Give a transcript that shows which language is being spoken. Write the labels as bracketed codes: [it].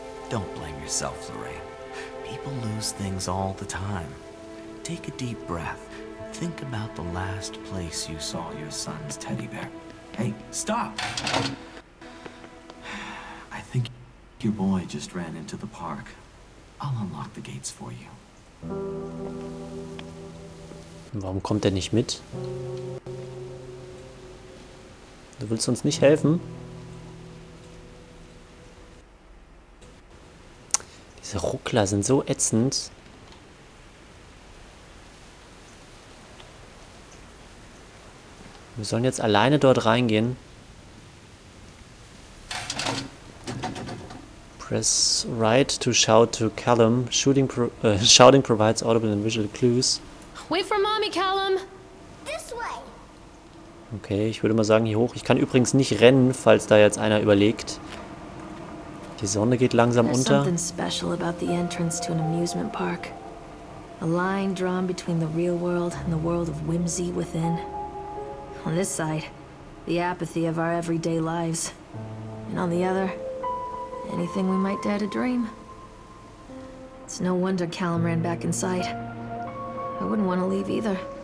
[en] Don't blame yourself, Lorraine. People lose things all the time. Take a deep breath. Think about the last place you saw your son's teddy bear. Hey, stop! I think your boy just ran into the park. I'll unlock the gates for you. [de] Warum kommt er nicht mit? Du willst uns nicht helfen? Diese Ruckler sind so ätzend. Wir sollen jetzt alleine dort reingehen. [en] Press right to shout to Callum. Shouting provides audible and visual clues. Wait for mommy, Callum! This way. [de] Okay, ich würde mal sagen, hier hoch. Ich kann übrigens nicht rennen, falls da jetzt einer überlegt. Die Sonne geht langsam [en] There's [de] unter. [en] something special about the entrance to an amusement park. A line drawn between the real world and the world of whimsy within. On this side, the apathy of our everyday lives. And on the other, anything we might dare to dream. It's no wonder Callum ran back inside. I wouldn't want to leave either.